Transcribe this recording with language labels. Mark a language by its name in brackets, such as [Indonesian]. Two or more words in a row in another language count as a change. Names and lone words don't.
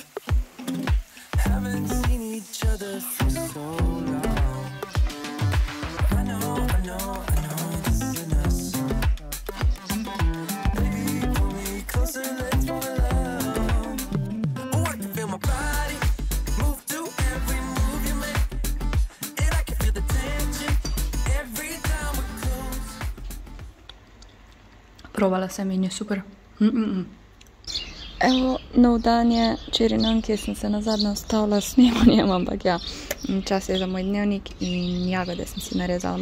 [English] Haven't seen each other for so long. I know this isn't us. Baby, pull me closer, let's fall in love. Oh, I can feel my body move to every move you make. [Slovenian] Probala sem in je super. Evo, nov dan je, včeraj dan, kjer sem se nazadnje ustavila s snemanjem, ampak ja, čas je za moj dnevnik in jagode sem si narezala.